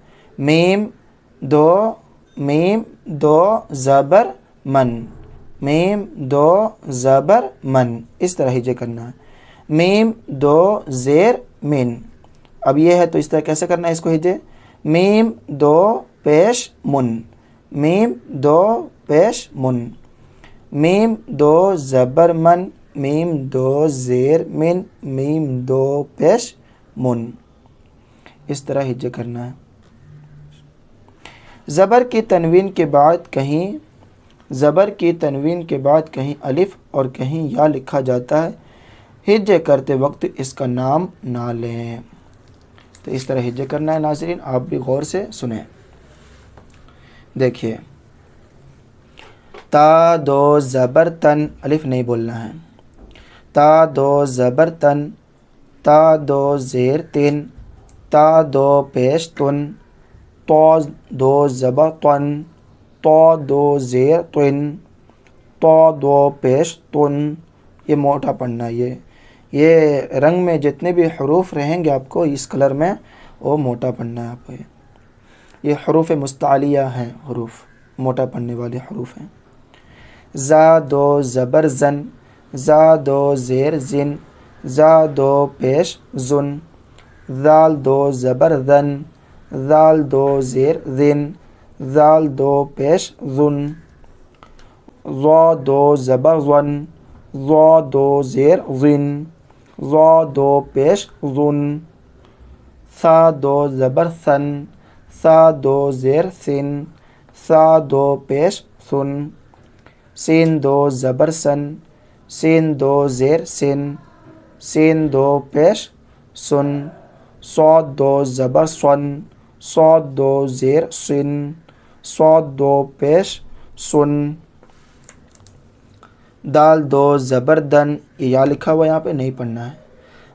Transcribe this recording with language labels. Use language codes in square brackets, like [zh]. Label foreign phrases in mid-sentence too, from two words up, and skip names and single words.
[ur] میم دو زبر من، میم دو زبر من، اس طرح ہجے کرنا ہے۔ میم دو زیر من، اب یہ ہے تو اس طرح کیسے کرنا ہے اس کو ہجے؟ میم دو پیش من، میم دو پیش من، میم دو زبر من، میم دو زیر من، میم دو پیش من، اس طرح ہجے کرنا ہے۔ زبر کی تنوین کے بعد کہیں الف اور کہیں یا لکھا جاتا ہے، ہجے کرتے وقت اس کا نام نہ لیں۔ تو اس طرح ہجے کرنا ہے۔ ناظرین آپ بھی غور سے سنیں۔ دیکھیے، تا دو زبر تن، الف نہیں بولنا ہے۔ تا دو زبر تن، تا دو زیر تن، تا دو پیش تن، تو دو زبر تن، تو دو زیر تن، تو دو پیش تن، یہ موٹا پڑھنا ہے۔ یہ رنگ میں جتنے بھی حروف رہیں گے آپ کو اس کلر میں، وہ موٹا پڑھنا ہے آپ کو۔ یہ حروف مستعلیہ ہیں، حروف موٹا پڑھنے والے حروف ہیں۔ زا دو زبر زن، زا دو زیر زن، زا دو پیش زن، زال دو زبر زن، زال دو زیر زن، زال دو پیش زن، ضا دو زبر زن، ضا دو زیر زن، ضا دو پیش زن، سا دو زبر سن، سا دو زیر سن، سا دو پیش سن، سین دو زبر سن، سین دو زیر سن، سین دو پیش سن، صاد دو زبر سن، صاد دو زیر سن، صاد دو پیش سن، دال دو زبر دن، یہ یا لکھا ہوا یہاں پہ نہیں پڑھنا ہے۔